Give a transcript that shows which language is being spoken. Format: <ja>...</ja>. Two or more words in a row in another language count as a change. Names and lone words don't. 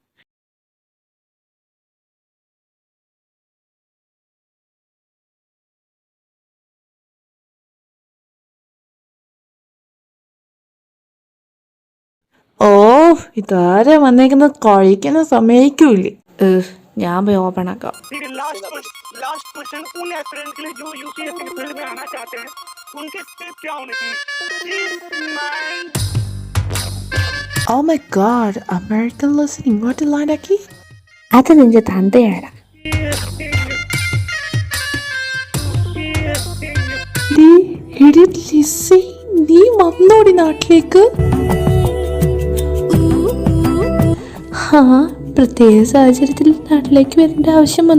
<ml>ഇതാരാ വന്നേക്കുന്നത്? കഴിക്കുന്ന സമയക്കൂല്ലേ? ഞാൻ പോയി ഓപ്പൺ ആക്കാം.</ml> <en>last question</en> <hi>उन एस्पिरेंट के लिए जो यूपीएससी के फील्ड में आना चाहते हैं, उनके स्टेप क्या होने चाहिए?</hi> <en>Oh my god, American listening.</en> <ml>ഇങ്ങോട്ട് ലാൻഡാക്കി. അത് നിന്റെ തന്തയാടാ. നീ വന്നോടി നാട്ടിലേക്ക്? പ്രത്യേക സാഹചര്യത്തിൽ നാട്ടിലേക്ക് വരേണ്ട ആവശ്യം വന്നു.</ml>